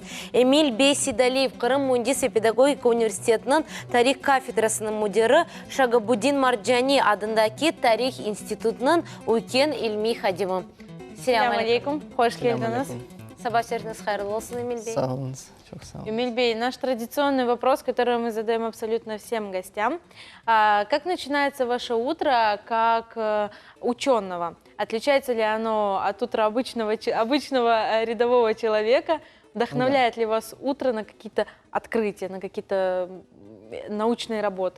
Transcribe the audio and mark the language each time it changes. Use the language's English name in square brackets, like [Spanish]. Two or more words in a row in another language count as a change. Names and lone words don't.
[Crimean Tatar] Emil Beysidaliyev, Kırım Mühendis ve Pedagogika Üniversitesi'nin tarih kafedrasının müdürü, Şagabudin Marjani adındaki Tarih İnstitutu'nun ulken ilmi hadimi. Selamun aleyküm, hoş geldiniz. Sabah şerifiniz hayırlı olsun Emil Bey. Sağ olun, çok sağ olun. [Russian] Эмиль Бей, наш традиционный вопрос, который мы задаем абсолютно всем гостям. Как начинается ваше утро как ученого? Отличается ли оно от утра обычного рядового человека? Вдохновляет ли вас утро на какие-то открытия, на какие-то научные работы?